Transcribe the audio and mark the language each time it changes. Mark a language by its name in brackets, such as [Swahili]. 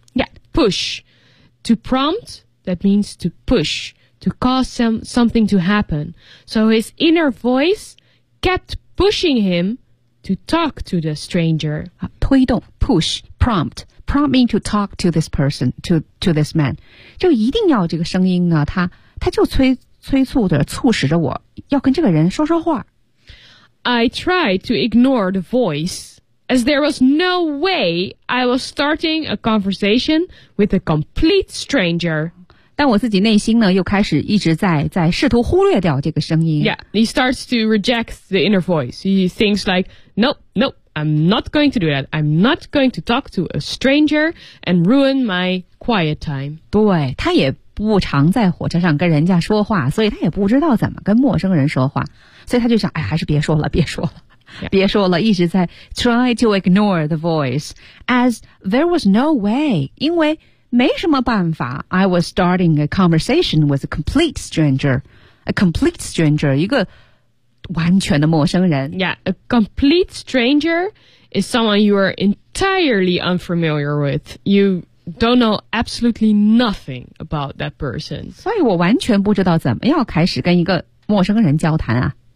[English] Yeah, push. To prompt, that means to push, to cause something to happen. So his inner voice kept pushing him to talk to the stranger. [Chinese] 推动 [English] push, prompt me to talk to this person, to this man. [Chinese] 就一定要这个声音呢，他就促使着我要跟这个人说说话。 [English] I tried to ignore the voice. As there was no way I was starting a conversation with a complete stranger. [Chinese] 但我自己内心呢又开始一直在试图忽略掉这个声音。 [English] Yeah, he starts to reject the inner voice. He thinks like, nope, I'm not going to do that. I'm not going to talk to a stranger and ruin my quiet time. [Chinese] 对，他也不常在火车上跟人家说话，所以他也不知道怎么跟陌生人说话。所以他就想，哎，还是别说了，别说了。 [English] Yeah. [Chinese] 别说了，一直在 [English] try to ignore the voice, as there was no way, [Chinese] 因为没什么办法。 [English] I was starting a conversation with a complete stranger. A complete stranger, [Chinese] 一个完全的陌生人。 [English] Yeah, a complete stranger is someone you are entirely unfamiliar with. You don't know absolutely nothing about that person. [Chinese] 所以我完全不知道怎么要开始跟一个陌生人交谈啊。